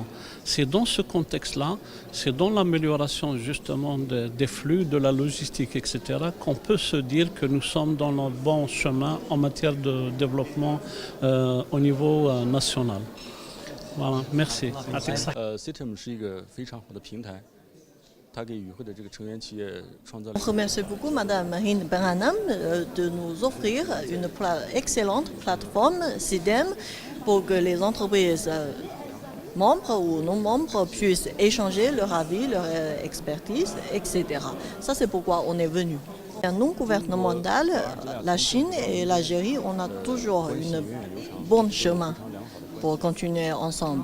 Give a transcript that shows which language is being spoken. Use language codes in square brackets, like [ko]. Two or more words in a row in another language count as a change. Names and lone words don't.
[fr] C'est dans ce contexte-là, c'est dans l'amélioration justement des flux, de la logistique, etc., qu'on peut se dire que nous sommes dans le bon chemin en matière de développement au niveau national. Voilà, merci. [zh] CITEM 是一个非常好的平台，它给与会的这个成员企业创造了。 [fr] On remercie beaucoup Madame Hind Benhanam de nous offrir une excellente plateforme CIDEM pour que les entreprises membres ou non-membres puissent échanger leur avis, leur expertise, etc. Ça, c'est pourquoi on est venu. Non gouvernemental, la Chine et l'Algérie, on a toujours un bon chemin pour continuer ensemble.